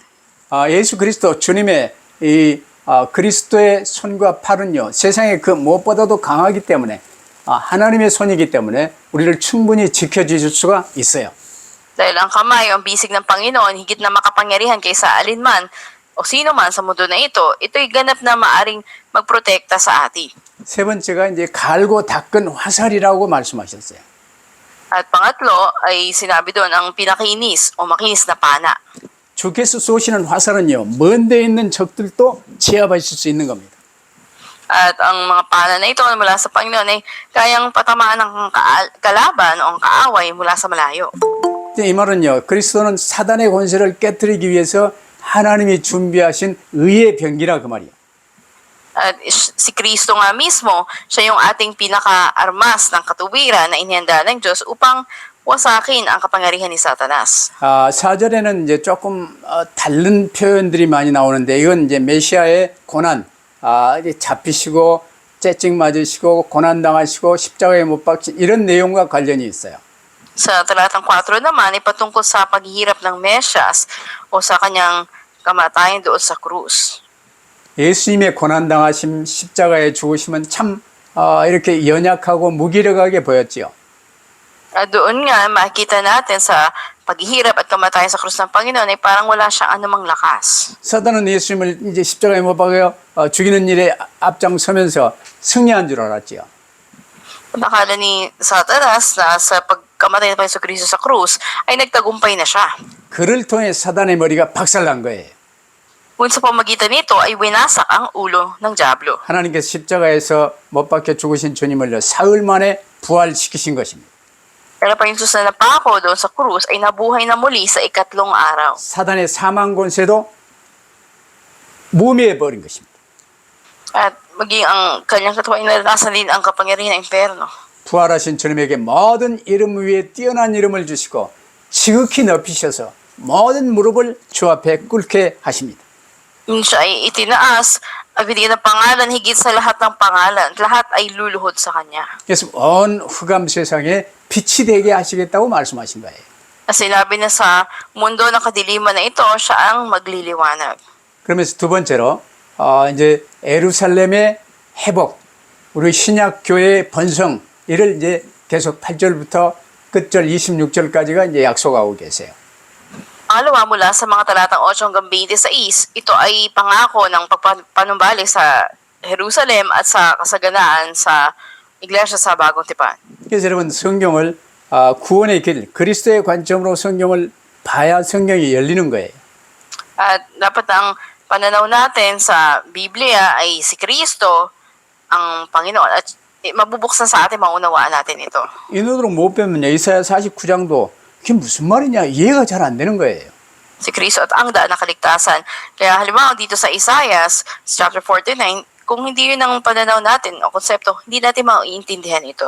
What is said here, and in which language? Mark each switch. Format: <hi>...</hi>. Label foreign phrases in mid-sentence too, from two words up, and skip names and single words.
<ko>예수 그리스도 주님의 이 그리스도의 손과 팔은요 세상의 그 무엇보다도 강하기 때문에 하나님의 손이기 때문에 우리를 충분히 지켜주실 수가 있어요.</ko> <tl>Dahil ang kamay o ang bisig ng Panginoon higit na makapangyarihan kaysa alinman o sino man sa mundo na ito'y ganap na maaring magprotekta sa atin.</tl> <ko>세 번째가 이제 갈고 닦은 화살이라고 말씀하셨어요.</ko> <tl>At pangatlo ay sinabi doon ang pinakinis o makinis na pana.</tl> <ko>주께서 쏘시는 화살은요 먼 데 있는 적들도 제압하실 수 있는 겁니다.</ko> <tl>At ang mga pana na ito mula sa Panginoon ay kayang patamaan ng kalaban o ang kaaway mula sa malayo.</tl> <ko>이 말은요 그리스도는 사단의 권세를 깨뜨리기 위해서 하나님이 준비하신 의의 병기라 그 말이에요.</ko> <tl>At si Kristo nga mismo, siya yung ating pinaka-armas ng katuwiran na inihanda ng Diyos upang wasakin ang kapangyarihan ni Satanas.</tl> <ko>4절에는 이제 조금 다른 표현들이 많이 나오는데 이건 이제 메시아의 고난, 이제 잡히시고 째찍 맞으시고 고난 당하시고 십자가에 못 박힌 이런 내용과 관련이 있어요.</ko> <tl>Sa talatang 4 naman ay patungkol sa paghihirap ng Mesyas o sa kanyang kamatayan doon sa krus.</tl> <ko>예수님의 고난 당하심 십자가에 죽으심은 참 이렇게 연약하고 무기력하게 보였지요.</ko> <tl>At doon nga makita natin sa paghihirap at kamatayan sa krus ng Panginoon ay parang wala siyang anumang lakas.</tl> <ko>사단은 예수님을 이제 십자가에 못 박여 죽이는 일에 앞장서면서 승리한 줄 알았지요.</ko> <tl>Nakala ni Satanas na sa pagkamatay ng Panginoon Kristo sa krus ay nagtagumpay na siya.</tl> <ko>그를 통해 사단의 머리가 박살난 거예요.</ko> <tl>Kung sa pamagitan nito ay winasak ang ulo ng Diablo.</tl> <ko>하나님께서 십자가에서 못 박혀 죽으신 주님을요 사흘 만에 부활시키신 것입니다.</ko> <tl>Pero Panginoon Jesus na napako doon sa krus ay nabuhay na muli sa ikatlong araw.</tl> <ko>사단의 사망 권세도 무미해 버린 것입니다.</ko> <tl>At maging ang kanyang katawan ay naranasan din ang kapangyarihan ng impyerno.</tl> <ko>부활하신 주님에게 모든 이름 위에 뛰어난 이름을 주시고 지극히 높이셔서 모든 무릎을 주 앞에 꿇게 하십니다.</ko> <tl>Yun siya ay itinaas at binigyan ng pangalan higit sa lahat ng pangalan. Lahat ay luluhod sa Kanya.</tl> <ko>그래서 온 흑암 세상에 빛이 되게 하시겠다고 말씀하신 거예요.</ko> <tl>At sinabi na sa mundo ng kadiliman na ito, siya ang magliliwanag.</tl> <ko>그러면서 두 번째로 이제 예루살렘의 회복, 우리 신약 교회의 번성 이를 이제 계속 8절부터 끝절 26절까지가 이제 약속하고 계세요.</ko> <tl>Pangalawa, mula sa mga talatang 8 hanggang 26, ito ay pangako ng pagpanumbalik sa Jerusalem at sa kasaganaan sa iglesia sa Bagong Tipan.</tl> <ko>그래서 여러분 성경을 구원의 길, 그리스도의 관점으로 성경을 봐야 성경이 열리는 거예요.</ko> <tl>At dapat ang pananaw natin sa Biblia ay si Kristo ang Panginoon at mabubuksan sa atin, maunawaan natin ito.</tl> <ko>이 눈으로 못 보면요. 이사야 49장도 그게 무슨 말이냐 이해가 잘 안 되는 거예요.</ko> <tl>Si Kristo at ang daan ng kaligtasan. Kaya halimbawa dito sa Isaiah, chapter 49, kung hindi yun ang pananaw natin o konsepto, hindi natin maiintindihan ito.</tl>